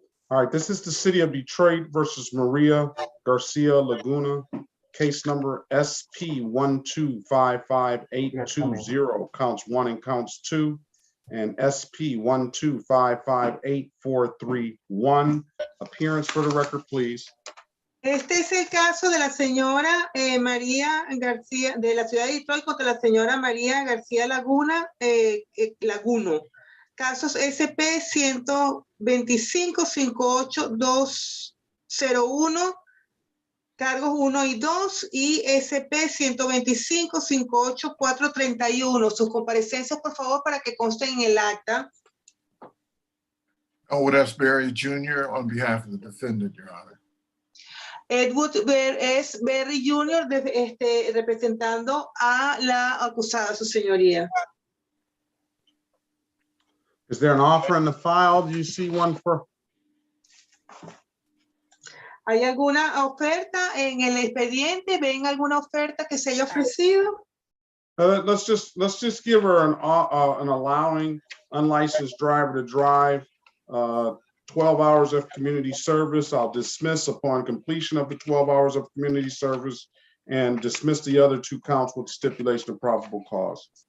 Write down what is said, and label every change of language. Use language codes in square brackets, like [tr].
[en] All right, this is the City of Detroit versus Maria Garcia Laguna, case number SP 1255820, counts 1 and counts 2, and SP 1255841. Appearance for the record, please. [es] Este es el caso de la señora María García, de la ciudad de Detroit contra la señora María García Laguna, Laguno. Casos SP 125-58-201, cargos 1 y 2, y SP 125-58-431. Sus comparecencias, por favor, para que consten en el acta. [en] Elwood S. Berry Jr. on behalf of the defendant, Your Honor. Edward S. Berry Jr. [es] representando a la acusada, su señoría. [en] Is there an offer in the file? Do you see one for? [es] ¿Hay alguna oferta en el expediente? ¿Ven alguna oferta que se haya ofrecido? [en] Let's just give her an allowing unlicensed driver to drive, 12 hours of community service. I'll dismiss upon completion of the 12 hours of community service and dismiss the other 2 counts with stipulation of probable cause.